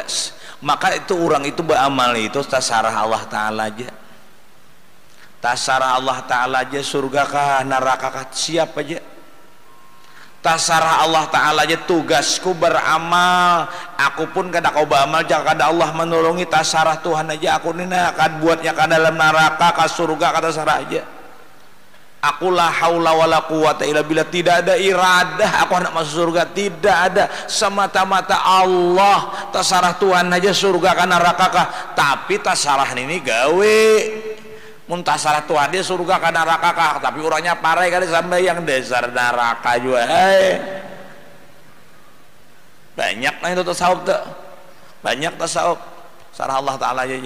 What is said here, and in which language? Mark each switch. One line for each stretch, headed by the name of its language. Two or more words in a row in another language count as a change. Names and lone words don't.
Banjar: Maka itu orang itu beramal itu tasarah Allah Ta'ala aja, tasarah Allah Ta'ala aja, surga kah neraka kah siap aja. Tasarah Allah Ta'ala aja, tugasku beramal, aku pun kada kau beramal jangan kada Allah menolongi, tasarah Tuhan aja, aku ini akan buatnya ke dalam neraka ke surga, kata sarah aja. Aku
Arabic: la haula wala quwata illa billah,
Banjar: tidak ada iradah aku hendak masuk surga, tidak ada, semata-mata Allah. Tasarah Tuhan aja surga ke neraka kah, tapi tasarah ini gawe muntasarah Tuhan dia surga ke neraka kah, tapi orangnya parai kali sampai yang dasar neraka juga. Banyak lah itu tasawuf tuh, banyak tasawuf sarah Allah Ta'ala aja.